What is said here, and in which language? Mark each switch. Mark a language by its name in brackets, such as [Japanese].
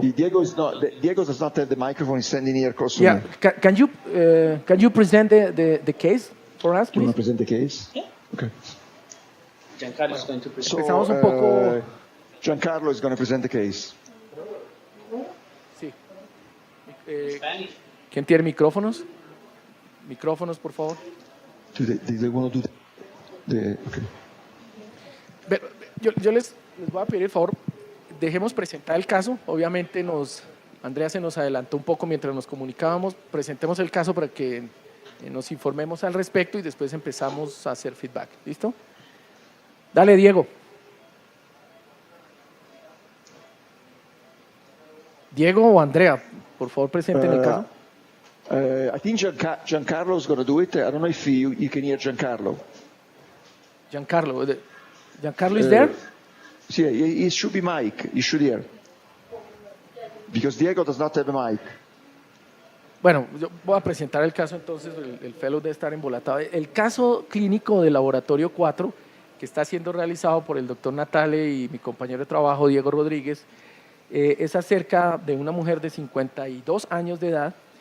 [English] Diego does not have the microphone. He's standing here close to Yeah, me. can you present the case for us, Do you want to present the case? Yeah. Okay. Giancarlo is going to present. [Spanish] Empezamos un poco- [English] Giancarlo is going to present the case. [Spanish] Sí. [English] Spanish. [Spanish] ¿Quién tiene micrófonos? Micrófonos, por favor. [English] Do they want to do okay. [Spanish] Yo les voy a pedir el favor, dejemos presentar el caso. Obviamente Andrea se nos adelantó un poco mientras nos comunicábamos. Presentemos el caso para que nos informemos al respecto y después empezamos a hacer feedback. ¿Listo? Dale, Diego. Diego o Andrea, por favor, presenten el caso. [English] I think Giancarlo is going to do it. I don't know if you can hear Giancarlo. Giancarlo is there? Yeah, he should be mic. You should hear. Because Diego does not have a mic. [Spanish] Bueno, yo voy a presentar el caso entonces, el fellow debe estar embolatado. El caso clínico del Laboratorio 4, que está siendo realizado por el doctor Natale y mi compañero de trabajo, Diego Rodríguez, es acerca de una mujer de 52 años de edad,